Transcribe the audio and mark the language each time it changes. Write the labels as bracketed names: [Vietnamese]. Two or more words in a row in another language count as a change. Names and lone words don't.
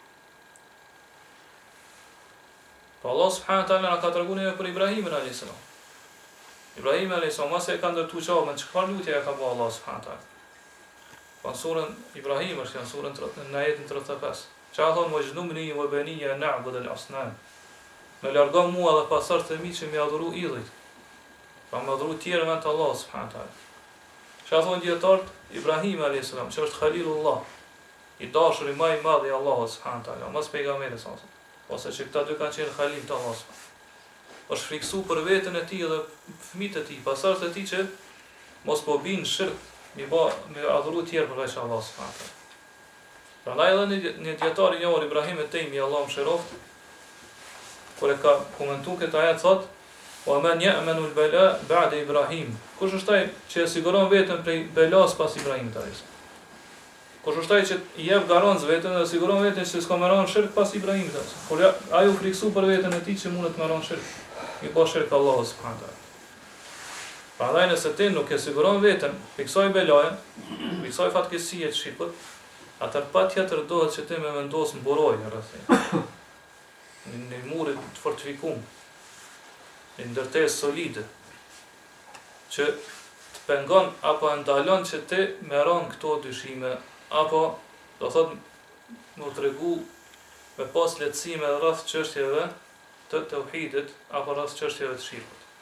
[Albanian] Po Allah [Arabic] سبحانه وتعالى [Albanian] na ka treguar për Ibrahimin alayhis salam. Ibrahim [Arabic] عليه السلام [Albanian] e ka ndërtuar çavën, çfarë lutje e ka bëu Allah [Arabic] سبحانه وتعالى. [Albanian] Po surën Ibrahim është në surën në ajetin 35. Çfarë thonë [Arabic] واجنبني وبني نعبد الأصنام. [Albanian] Me largon mua dhe pasardhët e mi që më adhuru idhujt. Pa më adhuru tjerë me të Allah [Arabic] سبحانه وتعالى. [Albanian] Çfarë thonë dietarët? Ibrahim [Arabic] عليه السلام, [Albanian] që është Khalilullah, i dashuri më i madh i Allahut [Arabic] سبحانه وتعالى, [Albanian] mos pejgamberi sa. Ose që këta dy kanë qenë Khalil të Allahut. Është friksu për veten e tij dhe fëmijët e tij, pasardhët e tij që mos po binë shirk, me adhuru tjerë përveç Allahut [Arabic] سبحانه وتعالى. [Albanian] Prandaj edhe një dietar i njohur Ibrahim et-Taymi, Allahu mëshiroft, kur e ka komentuar këtë ajet thotë: [Arabic] "ومن يأمن البلاء بعد إبراهيم." [Albanian] Kush është ai që e siguron veten prej belas pas Ibrahimit alayhis? Kush është ai që i jep garancë veten dhe siguron veten se s'ka marrën shirk pas Ibrahimit alayhis? Kur ai u friksu për veten e tij që mundet të marrën shirk, i po shirk Allahu [Arabic] سبحانه وتعالى. [Albanian] Prandaj nëse ti nuk e siguron veten për kësaj belaje, për kësaj fatkeqësie të shirkut, atëherë patjetër dohet që ti më vendos mburojë rreth në muret të fortifikuar, në ndërtesë solide, që të pengon apo ndalon që ti me ran këto dyshime, apo do thot më tregu me pas lehtësime rreth çështjeve të tauhidit apo rreth çështjeve të shirkut.